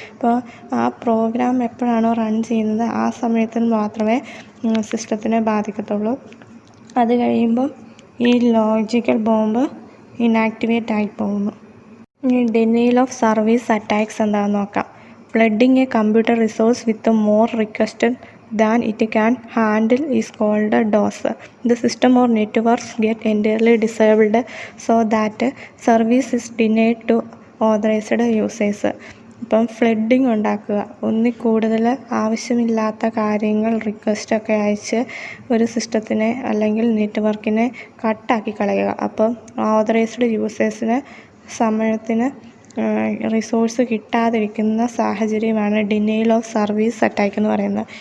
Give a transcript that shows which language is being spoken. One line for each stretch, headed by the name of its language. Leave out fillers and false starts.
Malayalam: അപ്പോൾ ആ പ്രോഗ്രാം എപ്പോഴാണോ റൺ ചെയ്യുന്നത് ആ സമയത്തിന് മാത്രമേ സിസ്റ്റത്തിനെ ബാധിക്കത്തുള്ളൂ. അത് കഴിയുമ്പോൾ ഈ ലോജിക്കൽ ബോംബ് ഇനാക്ടിവേറ്റ് ആയി പോകുന്നു. ഇനി ഡെനിയൽ ഓഫ് സർവീസ് അറ്റാക്സ് എന്താണെന്ന് നോക്കാം.
English: Flooding a computer resource with more requests than it can handle is called a DOS. The system or networks get entirely disabled so that service is denied to authorized users.
Malayalam: ഇപ്പം flooding ഉണ്ടാക്കുക, ഒന്നിൽ കൂടുതൽ ആവശ്യമില്ലാത്ത കാര്യങ്ങൾ റിക്വസ്റ്റൊക്കെ അയച്ച് ഒരു സിസ്റ്റത്തിനെ അല്ലെങ്കിൽ നെറ്റ്വർക്കിനെ കട്ടാക്കി കളയുക. അപ്പം ഓതറൈസ്ഡ് യൂസേഴ്സിന് സമയത്തിന് റിസോഴ്സ് കിട്ടാതിരിക്കുന്ന സാഹചര്യമാണ് ഡിനയൽ ഓഫ് സർവീസ് അറ്റാക്ക് എന്ന് പറയുന്നത്.